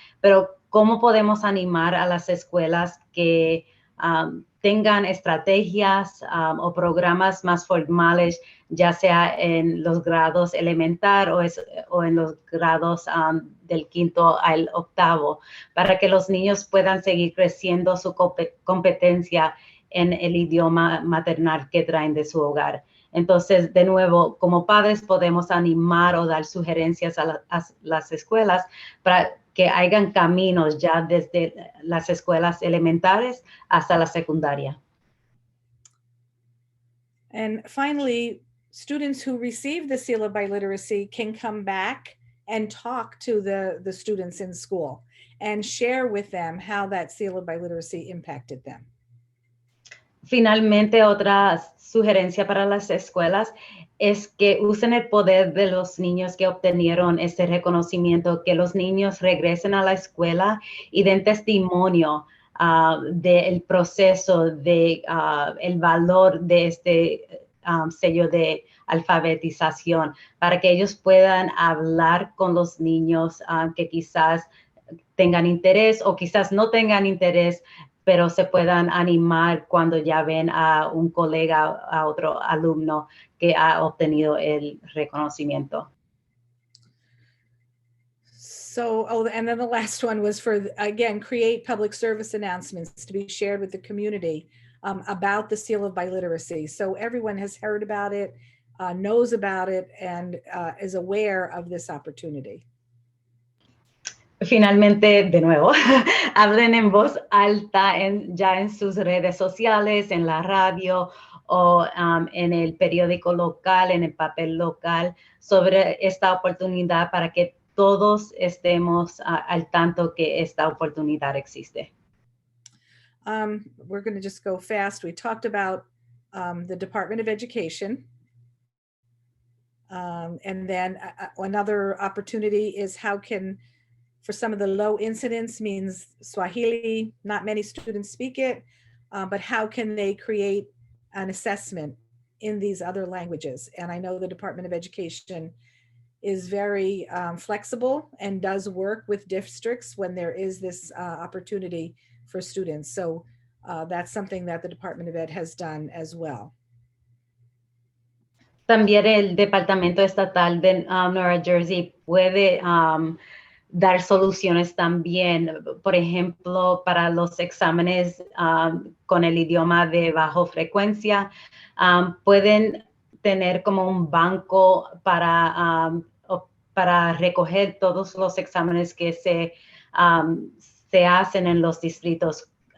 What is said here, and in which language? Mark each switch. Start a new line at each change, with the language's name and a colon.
Spanish: Pero ¿cómo podemos animar a las escuelas que tengan estrategias o programas más formales, ya sea en los grados elementar o en los grados del 5º al 8º, para que los niños puedan seguir creciendo su competencia en el idioma maternal que traen de su hogar? Entonces, de nuevo, como padres podemos animar o dar sugerencias a las escuelas para que hagan caminos ya desde las escuelas elementales hasta la secundaria.
English: And finally, students who receive the seal of biliteracy can come back and talk to the students in school and share with them how that seal of biliteracy impacted them.
Spanish: Finalmente, otra sugerencia para las escuelas es que usen el poder de los niños que obtenieron este reconocimiento, que los niños regresen a la escuela y den testimonio del proceso, el valor de este sello de alfabetización, para que ellos puedan hablar con los niños que quizás tengan interés o quizás no tengan interés, pero se puedan animar cuando ya ven a un colega, a otro alumno que ha obtenido el reconocimiento.
English: So, and then the last one was for, again, create public service announcements to be shared with the community about the seal of biliteracy. So everyone has heard about it, knows about it, and is aware of this opportunity.
Spanish: Finalmente, de nuevo, hablen en voz alta ya en sus redes sociales, en la radio o en el periódico local, en el papel local, sobre esta oportunidad para que todos estemos al tanto que esta oportunidad existe.
English: We're going to just go fast. We talked about the Department of Education. And then another opportunity is how can, for some of the low incidence means Swahili, not many students speak it, but how can they create an assessment in these other languages? And I know the Department of Education is very flexible and does work with districts when there is this opportunity for students. So that's something that the Department of Ed has done as well.
Spanish: También el Departamento Estatal de Nueva Jersey puede dar soluciones también, por ejemplo, para los exámenes con el idioma de baja frecuencia, pueden tener como un banco para recoger todos los exámenes que se hacen en los distritos